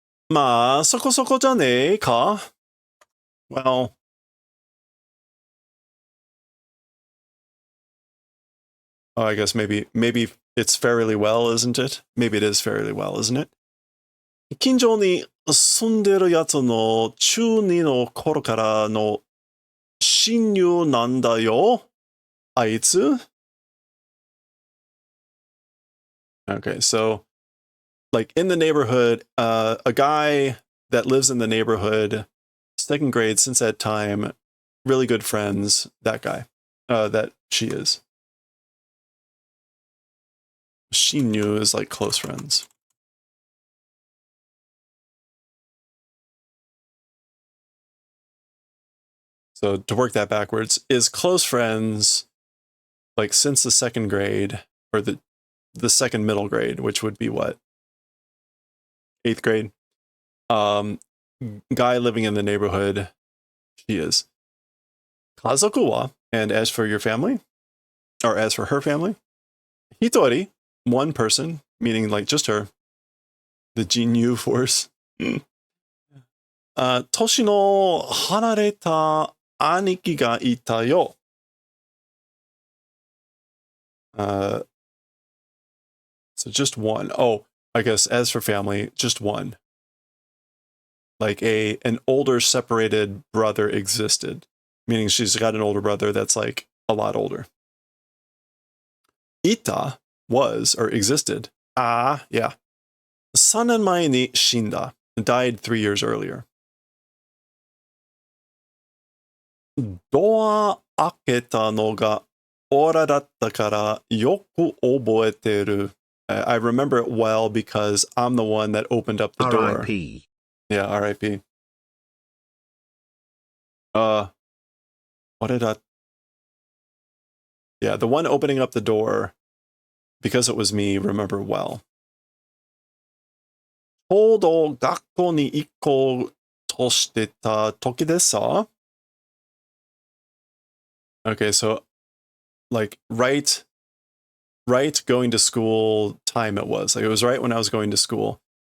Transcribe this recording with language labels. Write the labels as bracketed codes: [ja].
[ja] Ma, soko soko jane ka? [en] Well, oh, I guess maybe it's fairly well, isn't it? Maybe it is fairly well, isn't it? [ja] 近所に住んでるやつの中二の頃からの親友なんだよ。あいつ? [en] Okay, so like in the neighborhood, a guy that lives in the neighborhood, second grade since that time, really good friends, that guy, that she is. Shinyu is like close friends. So to work that backwards, is close friends like since the second grade, or the second middle grade, which would be what? 8th grade. Guy living in the neighborhood, she is. [ja] Kazoku wa, [en] and as for your family, or as for her family, hitori, one person, meaning like just her, the Jinyu force. [ja] 年の離れた兄貴がいたよ。 [en] So just one. Oh, I guess as for family, just one. Like an older separated brother existed, meaning she's got an older brother that's like a lot older. Ita was, or existed. Yeah. [ja] 3年前に死んだ. [en] Died 3 years earlier. [ja] ドア開けたのがオラだったからよく覚えてる. [en] I remember it well because I'm the one that opened up the door. R.I.P. Yeah, R.I.P. What did I... Yeah, the one opening up the door, because it was me, remember well. [ja] ちょうど学校に行こうとしてた時でさ. [en] Okay, so like right going to school time it was. Like it was right when I was going to school.